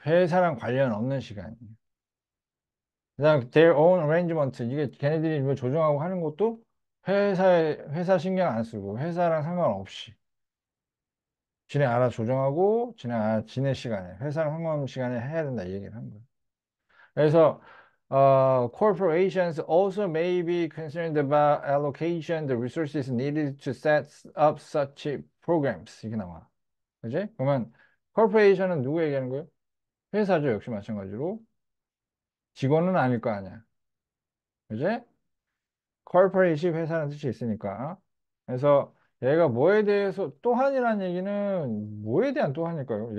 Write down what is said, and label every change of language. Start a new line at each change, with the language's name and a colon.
Korean: 회사랑 관련 없는 시간이에요. 그다음
English: their own arrangement
Korean: 이게 걔네들이 뭐 조정하고 하는 것도 회사 신경 안 쓰고 회사랑 상관없이 지네 알아서 조정하고 지네 시간에 회사랑 상관없는 시간에 해야 된다 이 얘기를 한 거예요.
English: 그래서 corporations also may be concerned about allocation the resources needed to set up such programs
Korean: 이게 나와. 그지? 그러면 corporation은 누구 얘기하는 거예요? 회사죠. 역시 마찬가지로 직원은 아닐 거 아니야. 그지? corporate이 회사라는 뜻이 있으니까. 그래서 얘가 뭐에 대해서 또한이라는 얘기는 뭐에 대한 또한일까요?